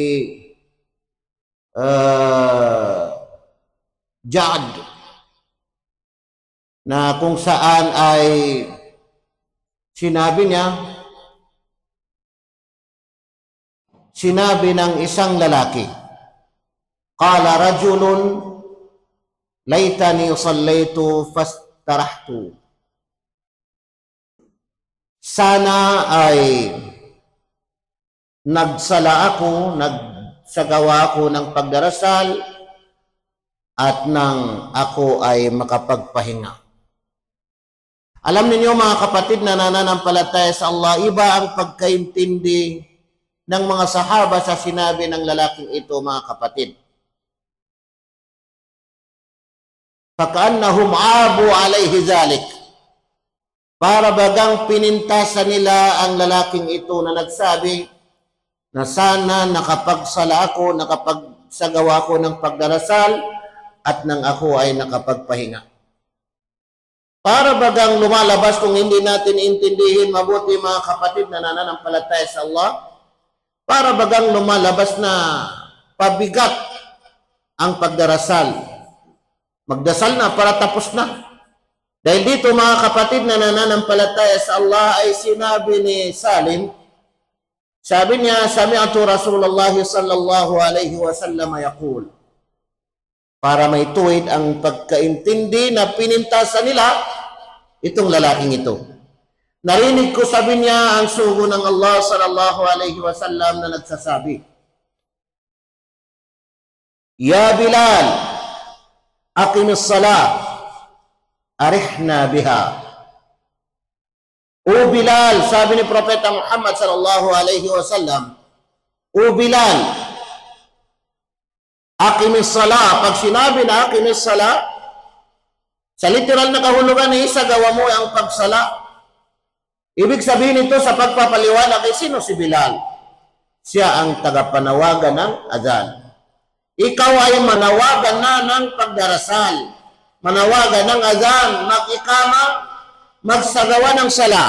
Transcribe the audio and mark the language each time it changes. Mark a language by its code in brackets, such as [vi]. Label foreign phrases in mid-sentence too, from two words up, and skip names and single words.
[tl] Ja'd, na kung saan ay sinabi ng isang lalaki, [ar] قال رجل ليتني صليت فاسترحت. [tl] Sana ay nagsala ako, nagsagawa ako ng pagdarasal at nang ako ay makapagpahinga. Alam ninyo, mga kapatid na nananampalataya sa Allah, iba ang pagkaintindi ng mga sahaba sa sinabi ng lalaking ito, mga kapatid. [ar] فكأنهم عابوا عليه ذلك. [tl] Para bagang pinintasan nila ang lalaking ito na nagsabi na sana nakapagsala ako, nakapagsagawa ako ng pagdarasal at nang ako ay nakapagpahinga. Para bagang lumalabas, kung hindi natin intindihin mabuti, mga kapatid na nananampalataya sa Allah, para bagang lumalabas na pabigat ang pagdarasal. Magdasal na para tapos na. Dahil dito, mga kapatid na nananampalataya sa Allah, ay sinabi ni Salim, sabi niya, [ar] سمعت رسول الله صلى الله عليه وسلم يقول. [tl] Para may tuwid ang pagkaintindi na pinintasan nila itong lalaking ito. Narinig ko, sabi niya, ang sugo ng Allah [ar] صلى الله عليه وسلم [tl] na nagsasabi, [ar] يا بلال، أقم الصلاة، أرحنا بها. [tl] O Bilal, sabi ni Propeta Muhammad [ar] صلى الله عليه وسلم, [tl] O Bilal, [ar] أقم الصلاة. [tl] Pag sinabi na [ar] أقم الصلاة, [tl] sa literal na kahulugan ni isagawa mo ang pagsala. Ibig sabihin ito sa pagpapaliwanag kay sino si Bilal? Siya ang tagapanawagan ng azan. Ikaw ay manawagan na ng pagdarasal, manawagan ng azan, mag-ikama, magsagawa ng sala.